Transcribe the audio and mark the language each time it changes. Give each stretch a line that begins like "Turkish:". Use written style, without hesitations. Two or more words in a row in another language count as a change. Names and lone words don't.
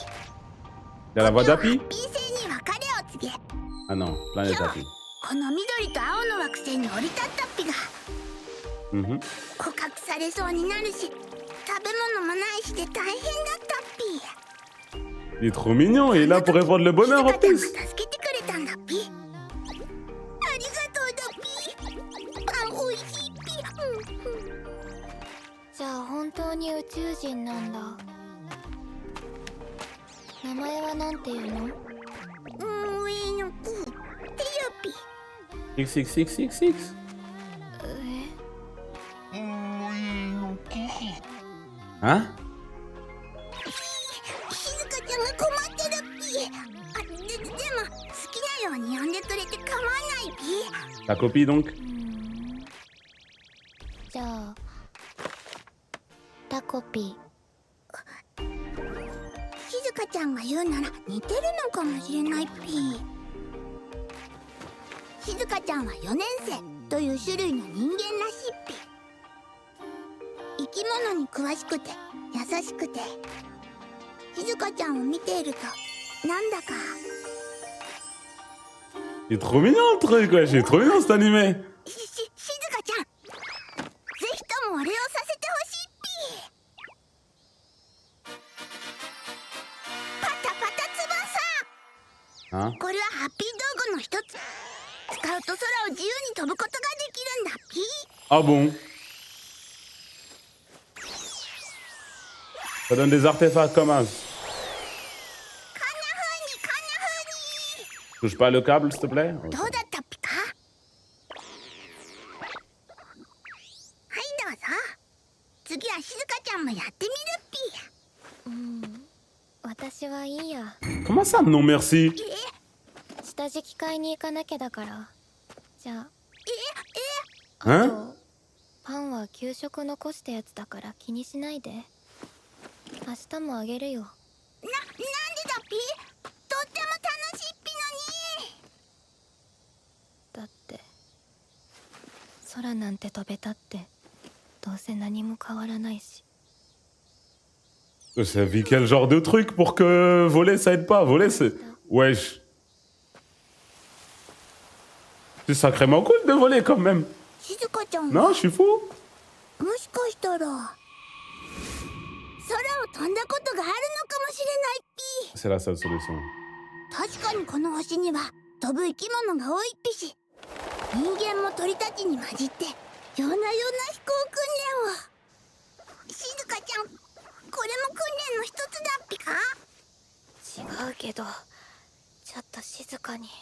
French: Il a la voix d'Happy?
Japanese: ハッピー星に別れを告げ。
French: Ah non, Planète Happy.
Japanese: この緑と青の惑星に降り立ったっぴが Mhm. 捕獲されそうになるし、食べ物もないしで大変だったっぴ。
French: Il est trop mignon, il est là pour répandre le bonheur en
Japanese: 静香ちゃん
French: plus.
Japanese: が助けてくれたんだっぴ。ありがとうだっぴ。パンおいしいっぴ。じゃあ本当に宇宙人なんだ。名前はなんていうの？上の子。テヨピ。 XXXXX. Hein? 静香ちゃんが困ってるっぴ。あ、でも好きなように呼んでくれて構わないっぴ。
French: La copie donc?
Japanese: じゃあタコピー。静香ちゃんが言うなら似てるのかもしれないっぴ。静香ちゃんは4年生という種類の人間らしいっぴ。生き物に詳しくて優しくて、静香ちゃんを見ているとなんだか。
French: Il est trop mignon le truc, ouais, il est trop mignon cet animé.
Japanese: 静香ちゃん、ぜひともお礼をさせてほしいっぴ。パタパタ翼。
French: Hein?
Japanese: これはハッピー道具の一つ。使うと空を自由に飛ぶことができるんだっぴ。
French: Ah bon? Ça donne des artefacts comme as.
Japanese: こんな風にこんな風に。
French: Touche pas le câble s'il te plaît?
Japanese: どうだったっぴか。はいどうぞ。次は静香ちゃんもやってみるっぴ。私はいいや。
French: Comment ça non merci?
Japanese: 下敷き買いに行かなきゃだから。じゃあ。あ
French: Hein?
Japanese: とパンは給食残したやつだから気にしないで。明日もあげるよ。なんでだっぴ。とっても楽しいっぴのに。だって空なんて飛べたってどうせ何も変わらないし。
French: Ça vit quel genre de truc pour que voler ça aide pas? Voler c'est... Wesh. C'est sacrément cool de voler quand même.
Japanese: 静香ちゃん
French: Non, je suis fou.
Japanese: もしかしたら空を飛んだことがあるのかもしれないっぴ。
French: C'est la seule solution.
Japanese: 確かにこの星には飛ぶ生き物が多いっぴし、人間も鳥たちに混じってようなような飛行訓練を。静香ちゃん、これも訓練の一つだっぴか。違うけど、ちょっと静かに。